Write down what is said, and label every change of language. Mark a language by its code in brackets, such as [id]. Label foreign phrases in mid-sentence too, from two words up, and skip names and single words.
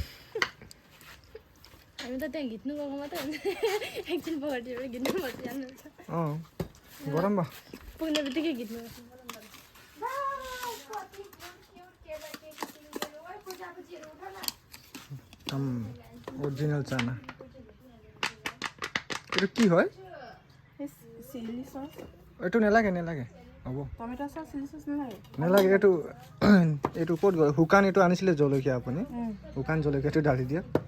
[ne] हामी त त्यहाँ घिच्नु गएको मात्रै हुन्छ, एकछिन पछाडि घिच्नु पर्छ जान्नुहुन्छ। गरम भयो, पुग्ने बित्तिकै घिच्नु ओरिजिनल चाना। [as] এইটো কি হয়? [en] chili sauce. [as] এইটো নেলাগে হ'ব [en] tomato sauce, chili sauce [as] নেলাগে। এইটো ক'ত গ'ল? শুকান এইটো আনিছিলে জলকীয়া আপুনি, শুকান জলকীয়াটো ঢালি দিয়ক।